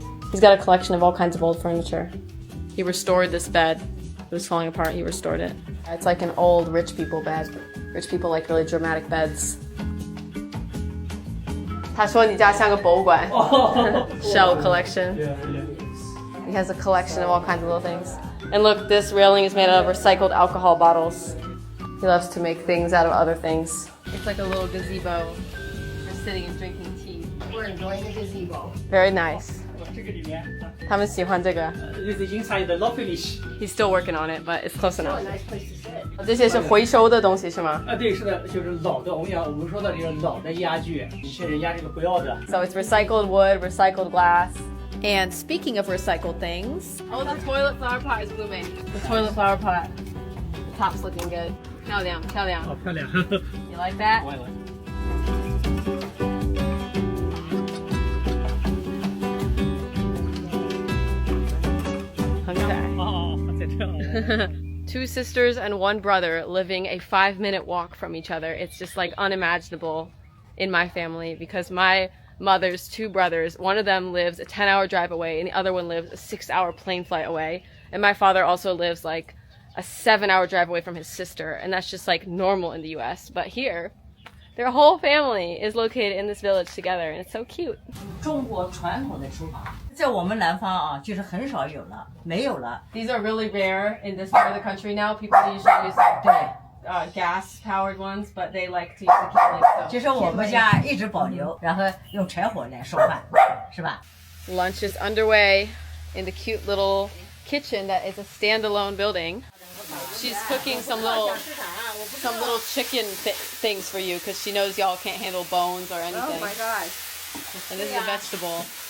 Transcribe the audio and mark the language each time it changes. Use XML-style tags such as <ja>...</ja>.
<en>He's got a collection of all kinds of old furniture. He restored this bed. It was falling apart, he restored it. It's like an old rich people bed. Rich people like really dramatic beds.</en> <zh>他说你家像个博物馆</zh> <en>Shell collection. He has a collection of all kinds of little things. And look, this railing is made out of recycled alcohol bottles. He loves to make things out of other things. It's like a little gazebo for sitting and drinking tea. We're enjoying the gazebo. Very nice.</en> <zh>他们喜欢这个</zh> <en>This is inside the low finish. He's still working on it, but it's close enough. Nice place to sit.</en> <zh>这些是回收的东西是吗？对，是的，就是老的，我们说的这个老的家具，一些人家这个不要的。</zh> <en>So it's recycled wood, recycled glass. And speaking of recycled things, oh, the toilet flower pot is blooming. The toilet flower pot. The top's looking good.</en> <zh>漂亮，漂亮。好漂亮。</zh> <en>You like that?</en> <zh>我也来。很可爱。哦，在这。</zh> <en>Two sisters and one brother living a 5-minute walk from each other. It's just like unimaginable in my family because my mother's two brothers, one of them lives a 10-hour drive away and the other one lives a 6-hour plane flight away. And my father also lives like a 7-hour drive away from his sister. And that's just like normal in the US. But here, their whole family is located in this village together and it's so cute.</en> <zh>中国传统的厨房，在我们南方啊，就是很少有了，没有了。</zh> <en>These are really rare in this part of the country now. People usually use like gas-powered ones, but they like to use the Keyblade. So.</en> <zh>就是我们家一直保留，然后用柴火来烧饭，是吧？</zh> <en>Lunch is underway in the cute little kitchen that is a standalone building. She's cooking some little chicken things for you because she knows y'all can't handle bones or anything. Oh my gosh! And this is a vegetable.</en>